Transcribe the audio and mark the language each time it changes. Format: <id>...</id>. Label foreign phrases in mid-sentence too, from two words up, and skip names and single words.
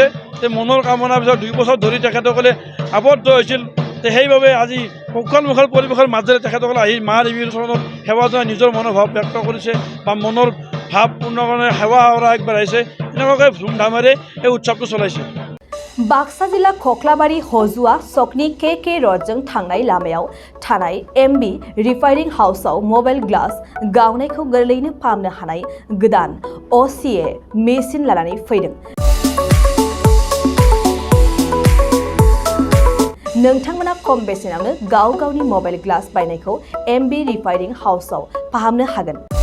<as>মনৰ কামনাৰ পিছত 2 বছৰ ধৰি তেখেতসকলে আবদ্ধ হৈছিল। সেইবাবে আজি মুখৰ পৰিৱেশৰ মাজেৰে তেখেতসকলে আহি মা দেৱীৰ ওচৰত সেৱা জনাই নিজৰ মনোভাৱ ব্যক্ত কৰিছে বা মনৰ ভাৱ পূৰ্ণ কাৰণে সেৱা আগবঢ়াইছে। এনেকুৱাকৈ ধুমধামেৰে এই উৎসৱটো চলাইছে।</as> <brx>बाक्सा जिल्ला खख्लाबारि हजुआ सकनि के रडजों थांनाय लामायाव थानाय एमबी रिफाइनिं हाउसआव</brx> <en>mobile glass</en> <brx>गावनायखौ गोरलैयैनो फाहामनो हानाय गोदान OCA मेसिन लानानै फैदों। नोंथांमोना खम बेसेनावनो गावनि</brx> <en>mobile glass</en> <brx>बायनायखौ एमबी रिफाइनिं हाउसआव फाहामनो हागोन।</brx>